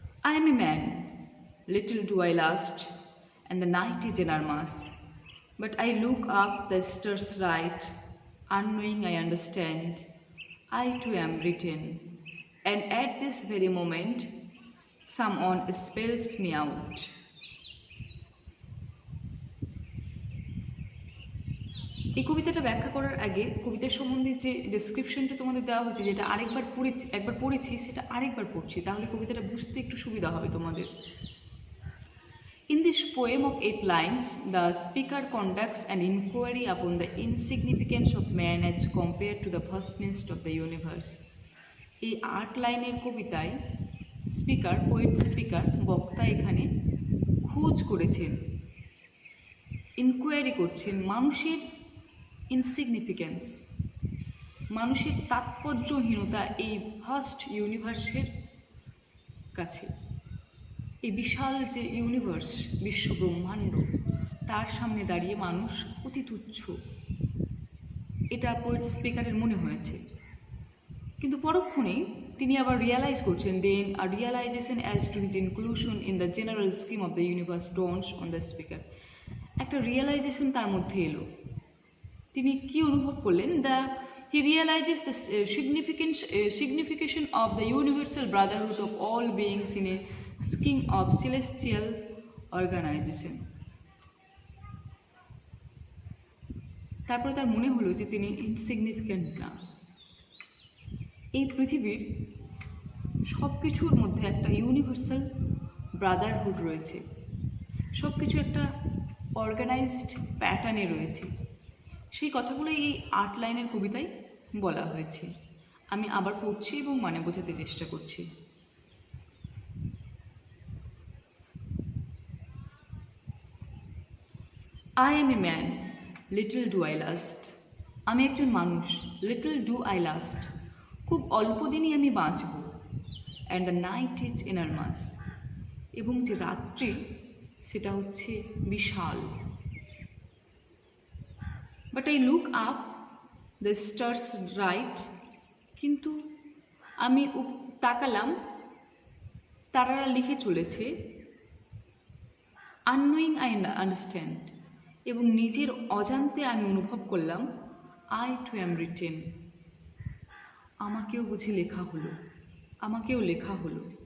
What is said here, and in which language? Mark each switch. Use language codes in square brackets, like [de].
[en] I am a man, little do I last, and the night is enormous. But I look up, the stars right, unknowing I understand. I too am written, and at this very moment, someone spells me out. [bn] এই কবিতাটা ব্যাখ্যা করার আগে কবিতার সম্বন্ধে যে ডেসক্রিপশনটা তোমাদের দেওয়া হচ্ছে, যেটা একবার পড়েছি সেটা আরেকবার পড়ছি, তাহলে কবিতাটা বুঝতে একটু সুবিধা হবে তোমাদের। [en] In this poem of 8 lines, the speaker conducts an inquiry upon the insignificance of man as compared to the vastness of the universe. [bn] এই 8 লাইনের কবিতায় পোয়েট স্পিকার, বক্তা এখানে খোঁজ করেছেন, ইনকোয়ারি করছেন মানুষের ইনসিগনিফিক্যান্স, মানুষের তাৎপর্যহীনতা এই ভাস্ট ইউনিভার্সের কাছে। এই বিশাল যে ইউনিভার্স, বিশ্ব ব্রহ্মাণ্ড, তার সামনে দাঁড়িয়ে মানুষ অতি তুচ্ছ, এটা পোয়েট স্পিকারের মনে হয়েছে। কিন্তু পরক্ষণেই তিনি আবার রিয়ালাইজ করছেন, [en] Then a realization as to his inclusion in the general scheme of the universe dawns on the speaker. [bn] একটা রিয়ালাইজেশন তার মধ্যে এলো। তিনি কি অনুভব করলেন? [en] He realizes the signification of the universal brotherhood of all beings in a scheme of celestial organization. [bn] তারপরে তার মনে হলো যে তিনি ইনসিগনিফিক্যান্ট না। এই পৃথিবীর সব কিছুর মধ্যে একটা ইউনিভার্সাল ব্রাদারহুড রয়েছে, সব কিছু একটা অর্গানাইজড প্যাটার্নে রয়েছে। সেই কথাগুলো এই 8 লাইনের কবিতায় বলা হয়েছে। আমি আবার পড়ছি এবং মানে বোঝাতে চেষ্টা করছি। [en] I am a man, little do I lust. [bn] আমি একজন মানুষ, [en] little do I lust. [bn] খুব অল্প দিনই আমি বাঁচব, [en] and the night is enormous, [bn] এবং যে রাত্রি সেটা হচ্ছে বিশাল। [en] but I look up, the stars right, [bn] কিন্তু আমি তাকালাম, তারারা লিখে চলেছে, [en] unknowing I understand, [bn] এবং নিজের অজান্তে আমি অনুভব করলাম, [en] I too am written, [bn] আমাকেও বুঝি লেখা হলো, আমাকেও লেখা হলো।